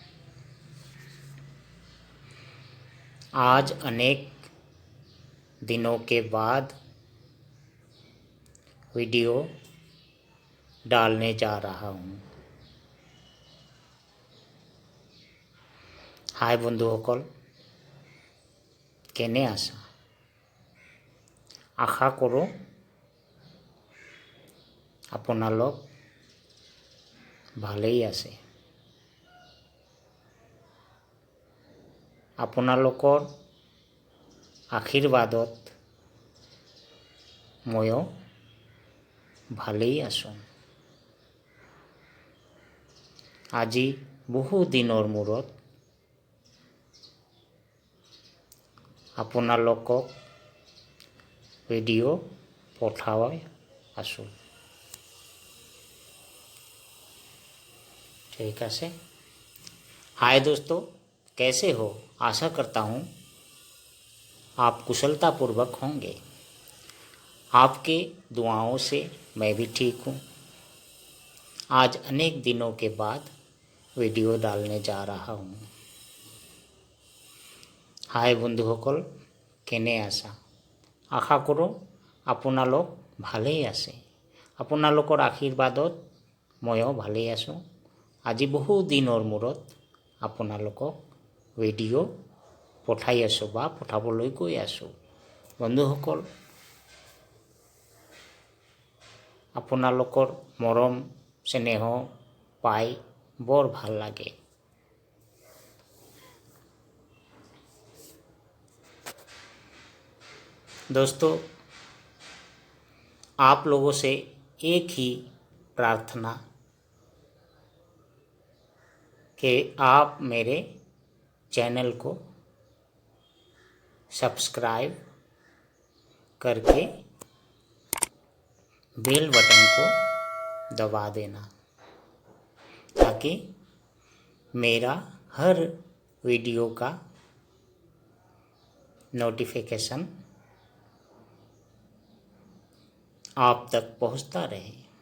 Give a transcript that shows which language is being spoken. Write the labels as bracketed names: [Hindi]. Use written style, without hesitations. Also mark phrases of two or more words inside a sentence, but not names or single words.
[Hindi] आज अनेक दिनों के बाद वीडियो डालने जा रहा हूँ। [Assamese] हाय বন্ধুসকল, কেনে আছা? আশা কৰোঁ আপোনালোক ভালেই আছে। আপোনালোকৰ আশীৰ্বাদত ময়ো ভালেই আছোঁ। আজি বহু দিনৰ মূৰত আপোনালোকক ভিডিঅ' পঠাই আছোঁ। [Hindi] ठीक है। हाय दोस्तों, कैसे हो? आशा करता हूँ आप कुशलतापूर्वक होंगे। आपके दुआओं से मैं भी ठीक हूँ। आज अनेक दिनों के बाद वीडियो डालने जा रहा हूँ। [Assamese] हाय বন্ধুসকল, কেনে আছা? আশা কৰোঁ আপোনালোক ভালেই আছে। আপোনালোকৰ আশীৰ্বাদত ময়ো ভালেই আছোঁ। আজি বহু দিনৰ মূৰত আপোনালোকক ভিডিঅ' পঠাই আছোঁ বা পঠাবলৈ গৈ আছোঁ। বন্ধুসকল, আপোনালোকৰ মৰম স্নেহ পাই বৰ ভাল লাগে। [Hindi] दोस्तों, आप लोगों से एक ही प्रार्थना कि आप मेरे चैनल को सब्सक्राइब करके बेल बटन को दबा देना, ताकि मेरा हर वीडियो का नोटिफिकेशन आप तक पहुंचता रहे।